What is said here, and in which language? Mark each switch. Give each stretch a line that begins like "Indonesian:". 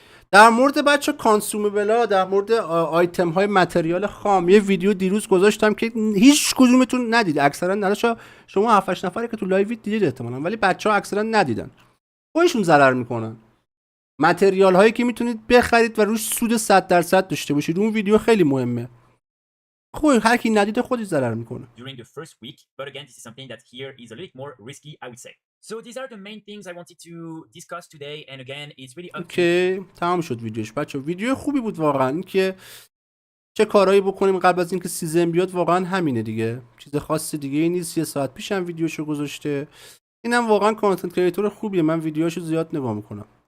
Persian: در مورد بچه کانسومبلا، در مورد آیتم های متریال خام یه ویدیو دیروز گذاشتم که هیچ کدومتون ندید. اکثرا نه شما 7 8 نفری که تو لایو دیدید احتمالاً، ولی بچه‌ها اکثرا ندیدن. خودشون ضرر میکنن. متریال هایی که میتونید بخرید و روش سود 100% داشته باشید. اون ویدیو خیلی مهمه. خب هر کی ندیده خودش ضرر میکنه.
English: During the first week, but again this is something that here is a little more risky, I would say. So these are the main things I wanted to discuss today, and again it's really up to
Persian: اوکی تمام شد ویدیوش بچه. ویدیو خوبی بود واقعا. این که چه کارهایی بکنیم قبل از اینکه سیزن بیاد واقعا همینه دیگه. چیز خاصی دیگه ای نیست. 1 ساعت پیشم ویدیوشو گذاشته. اینم واقعا کانتنت کریتور خوبیه. من ویدیوهاشو زیاد نگاه میکنم.